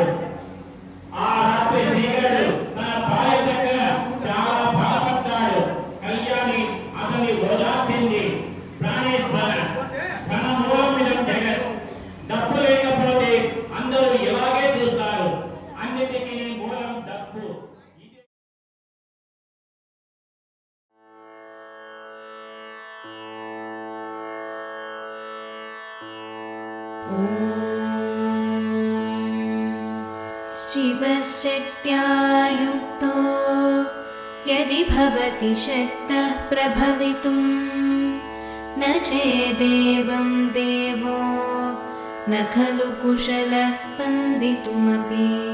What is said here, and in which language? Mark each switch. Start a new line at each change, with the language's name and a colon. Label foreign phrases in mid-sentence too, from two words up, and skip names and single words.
Telugu: ఆ రాత్రి శ్రీకరుడు తన భార్య దగ్గర చాలా బాధపడ్డాడు. కళ్యాణి అతని ఓదార్చింది. ప్రాణేశ్వర తన మూలం మీద జగత్, డబ్బు లేకపోతే అందరూ ఇలాగే చూస్తారు. అన్నిటికీ మూలం డబ్బు.
Sanskrit: शिवशक्त्या युक्तो यदि भवति शक्तः प्रभवितुं न चेदेवं देवो न खलु कुशलः स्पन्दितुमपि।